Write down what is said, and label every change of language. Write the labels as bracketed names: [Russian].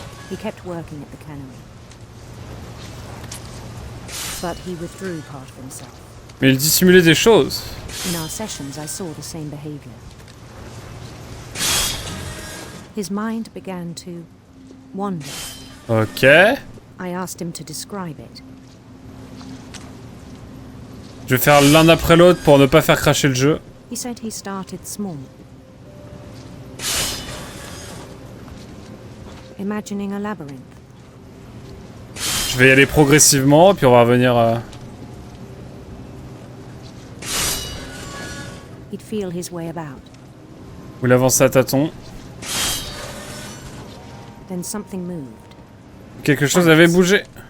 [English] He kept working at the cannery, but he withdrew part of himself. [French] Mais il dissimulait des choses. [English] In our sessions, I saw the same behavior. His mind began to wander. Ok. I asked him to describe it. [French] Je vais faire l'un après l'autre pour ne pas faire cracher le jeu. [English] He said he started small, imagining a labyrinth. [French] Je vais y aller progressivement, puis on va revenir à... [English] He'd feel his way about. [French] Vous l'avancez à tâtons. [English] Then something moved. [French] Quelque chose avait bougé.